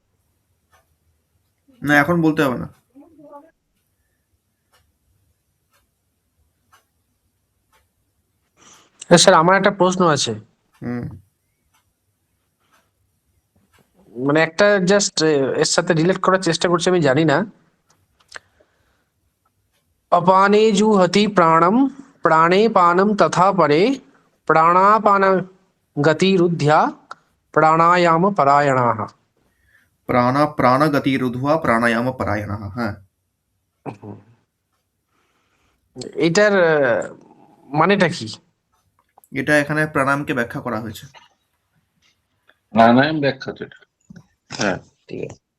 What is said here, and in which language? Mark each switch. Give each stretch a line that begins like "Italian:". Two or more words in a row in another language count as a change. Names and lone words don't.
Bangla: না, এখন বলতে হবে না। স্যার আমার একটা প্রশ্ন আছে, হুম, মানে একটা জাস্ট এর সাথে রিলেট করার চেষ্টা করছি, আমি জানি না।
Sanskrit: अपाने जुहति प्राणम प्राणे पानम तथा परे प्राणापान गतिरुद्ध्या प्राणायाम परायणाः। প্রাণগতিরুদ্ধা প্রাণায়াম পরায়ণः। হ্যাঁ,
Bangla: এটার মানেটা কি? এটা এখানে প্রাণায়ামকে ব্যাখ্যা করা হয়েছে। প্রাণায়াম ব্যাখ্যা তো এটা। হ্যাঁ ঠিক আছে।